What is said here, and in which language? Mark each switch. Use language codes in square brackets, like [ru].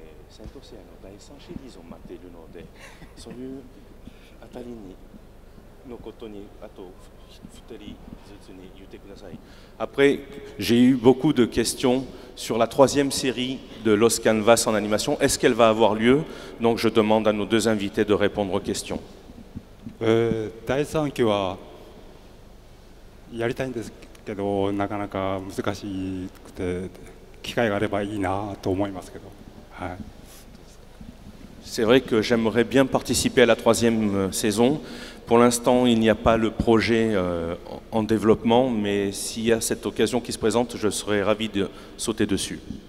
[ja] セントセイヤの第3シリーズを待っているので、そういうあたりのことにあと2人ずつに言ってください。 [fr] Après, j'ai eu beaucoup de questions sur la troisième série de Lost Canvas en animation. Est-ce qu'elle va avoir lieu? Donc je demande à nos deux invités de répondre aux questions. [ja] 第3期はやりたいんですけど、なかなか難しくて機会があればいいなと思いますけど。はい。 [fr] C'est vrai que j'aimerais bien participer à la troisième saison. Pour l'instant, il n'y a pas le projet en développement, mais s'il y a cette occasion qui se présente, je serais ravi de sauter dessus.